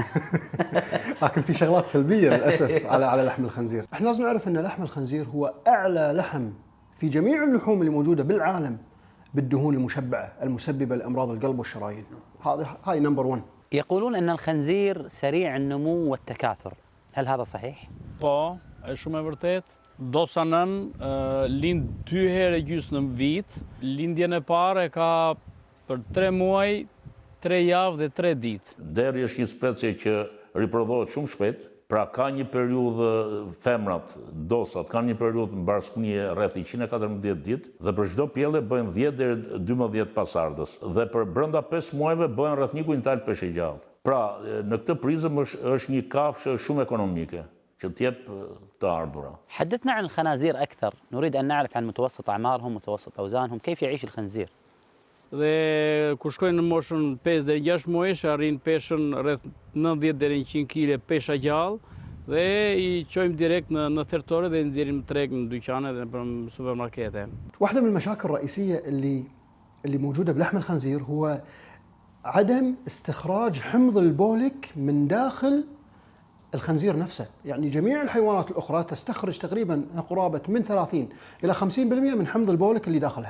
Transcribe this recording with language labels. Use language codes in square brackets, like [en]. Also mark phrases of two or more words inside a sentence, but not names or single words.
[ar] لكن في شغلات سلبية للأسف على لحم الخنزير. احنا لازم نعرف أن لحم الخنزير هو أعلى لحم في جميع اللحوم اللي موجودة بالعالم بالدهون المشبعة المسببة لأمراض القلب والشرايين. هاي نمبر 1. يقولون أن الخنزير سريع النمو والتكاثر، هل هذا صحيح؟ [sq] Po, është shumë e vërtet. Dosa nën lind 2 herë gjysmë në vit. Lindjen e parë ka për 3 muaj, 3 javë dhe 3 ditë. Deri është një specie që riprodhohet shumë shpejt, pra ka një periudhë, femrat, dosat, kanë një periudhë mbarësmënie rreth 114 ditë dhe për çdo pjellë bëjnë 10 deri 12 pasardhës dhe për brenda 5 muajve bëhen rreth 1 kuintal peshë gjallë. Pra, në këtë prizëm është një kafshë shumë ekonomike që t'jep të ardhura. [ar] حدثنا عن الخنازير أكثر، نريد أن نعرف عن متوسط أعمارهم، متوسط أوزانهم، كيف يعيش الخنزير؟ [sq] Dhe kur shkojnë në moshën 5 deri 6 muajsh, arrin peshën rreth 90 deri 100 kg pesha gjallë dhe i çojmë direkt në thertore dhe i nxjerrim treg në dyqane dhe në supermarkete. [ar] واحدة من المشاكل الرئيسية اللي موجودة بلحم الخنزير هو عدم استخراج حمض البوليك من داخل الخنزير نفسه. يعني جميع الحيوانات الأخرى تستخرج تقريبا قرابة من 30 إلى 50% من حمض البوليك اللي داخلها.